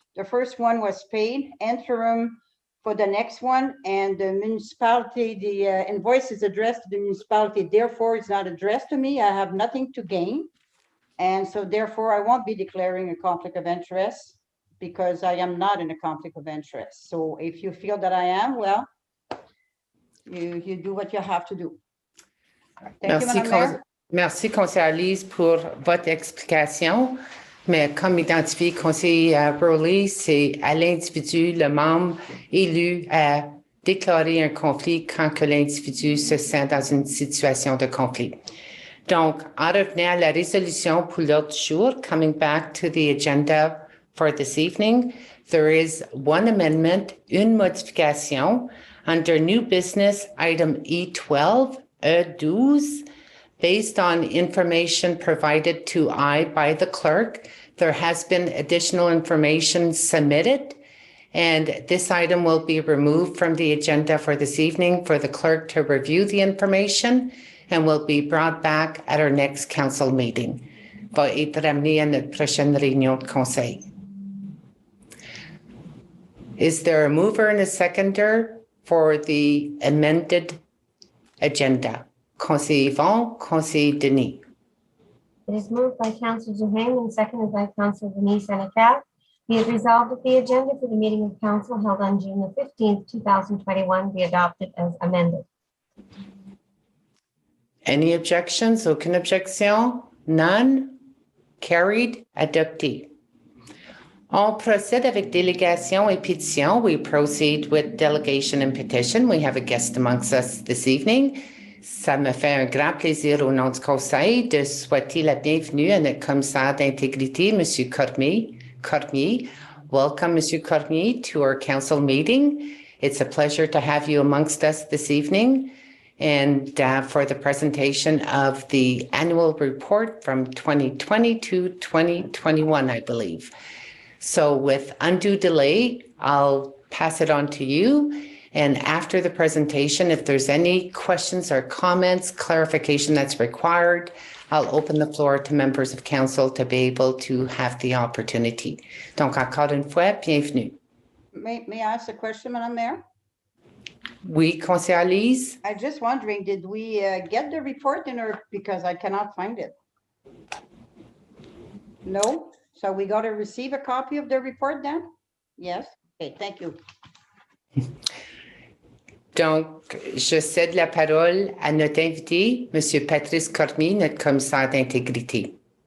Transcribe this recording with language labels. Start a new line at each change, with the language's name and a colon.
English: The first one was paid, interim for the next one, and the municipality, the invoice is addressed to the municipality, therefore it's not addressed to me. I have nothing to gain. And so therefore I won't be declaring a conflict of interest because I am not in a conflict of interest. So if you feel that I am, well, you do what you have to do. Thank you, Madame Mayor.
French: Merci, Conseillère Lise, pour votre explication. Mais comme identifié, Conseiller Rowley, c'est à l'individu, le membre élu, à déclarer un conflit quand que l'individu se sent dans une situation de conflit. Donc, en revenant à la résolution pour l'autre jour,
English: coming back to the agenda for this evening, there is one amendment,
French: une modification
English: under new business item E12, E12, based on information provided to I by the clerk. There has been additional information submitted, and this item will be removed from the agenda for this evening for the clerk to review the information and will be brought back at our next council meeting.
French: Va être amené à notre prochaine réunion de conseil.
English: Is there a mover and a seconder for the amended agenda?
French: Conseil Yvon, Conseil Denis.
English: It is moved by Councillor Duhaime and seconded by Councillor Denise Senecal. Be it resolved that the agenda for the meeting of council held on June the 15th, 2021 be adopted as amended. Any objections?
French: Aucune objection?
English: None? Carried?
French: Adopté. On procède avec délégation et pétition.
English: We proceed with delegation and petition. We have a guest amongst us this evening.
French: Ça me fait un grand plaisir au nom du Conseil de souhaiter la bienvenue à notre commissaire d'intégrité, M.
English: Cormier. Welcome, M. Cormier, to our council meeting. It's a pleasure to have you amongst us this evening and for the presentation of the annual report from 2020 to 2021, I believe. So with undue delay, I'll pass it on to you. And after the presentation, if there's any questions or comments, clarification that's required, I'll open the floor to members of council to be able to have the opportunity.
French: Donc, encore une fois, bienvenue.
English: May I ask a question, Madame Mayor?
French: Oui, Conseillère Lise?
English: I'm just wondering, did we get the report in or because I cannot find it? No? So we got to receive a copy of the report then? Yes? Okay, thank you.
French: Donc, je cède la parole à notre invité, M. Patrice Cormier, notre commissaire d'intégrité.